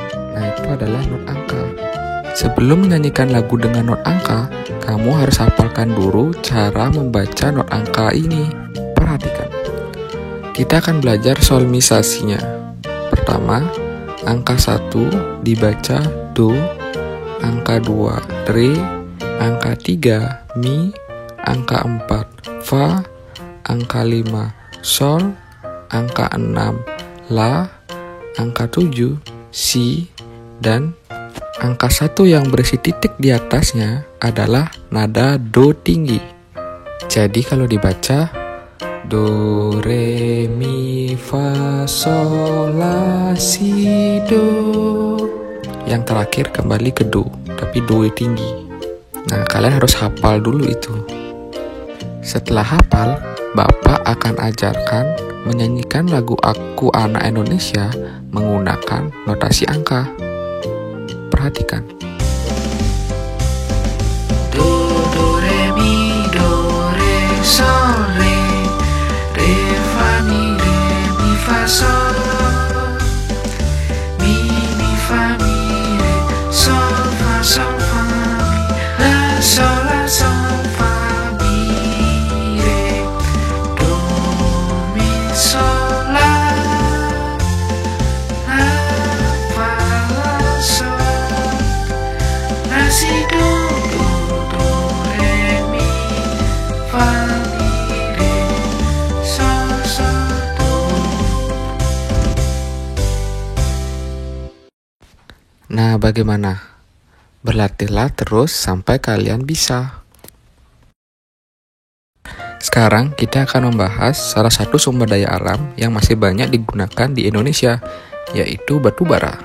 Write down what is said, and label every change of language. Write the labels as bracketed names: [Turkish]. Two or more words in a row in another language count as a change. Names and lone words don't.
[Indonesian] Nah, itu adalah not angka. Sebelum menyanyikan lagu dengan not angka, kamu harus hafalkan dulu cara membaca not angka ini. Perhatikan. Kita akan belajar solmisasinya. Pertama, angka 1 dibaca Do, angka 2 Re, angka 3 Mi, angka 4 Fa, angka 5 Sol, angka 6 La, angka 7 Si, dan angka 1 yang berisi titik di atasnya adalah nada Do tinggi. Jadi kalau dibaca Do, Re, Mi, Fa, Sol, La, Si, Do. Yang terakhir kembali ke Do, tapi Do tinggi. Nah, kalian harus hafal dulu itu. Setelah hafal, Bapak akan ajarkan menyanyikan lagu Aku Anak Indonesia menggunakan notasi angka. Perhatikan. Do, do, re, mi, do, re, sol, re. Re, fa, mi, sol. Mi, fa, mi, re. Sol, fa, mi. La, sol, fa, mi, re. Do, mi, sol, la. La, fa, la, sol. La, si, do, do, re, mi, fa, mi, re. Sol, do. Nah, bagaimana? Berlatihlah terus sampai kalian bisa. Sekarang kita akan membahas salah satu sumber daya alam yang masih banyak digunakan di Indonesia, yaitu batu bara.